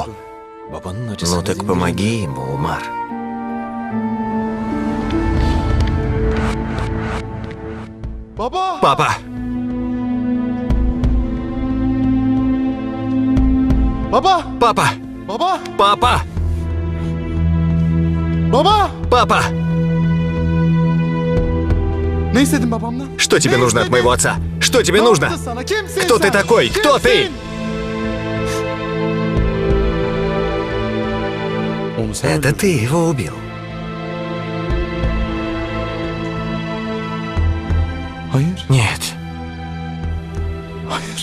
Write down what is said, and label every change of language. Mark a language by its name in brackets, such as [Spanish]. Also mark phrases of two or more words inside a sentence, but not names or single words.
[Russian] Ну так помоги ему, Умар. Папа! [Turkish] Baba! [Russian] Папа! [Turkish] Baba! [Russian] Папа! [Turkish] Baba! [Russian] Папа! [Turkish] Ne istedin babamdan? [Russian] Что тебе [Turkish] Ne [Russian] нужно от [Turkish] istedin? [Russian] моего отца? Что тебе [Turkish] Ne [Russian] нужно? [Turkish] yaptı sana? Kimsin [Russian] Кто ты [Turkish] sen? [Russian] такой? Кто ты? Это ты его убил. [Turkish] Hayır. [Russian] Нет. [Turkish] Hayır.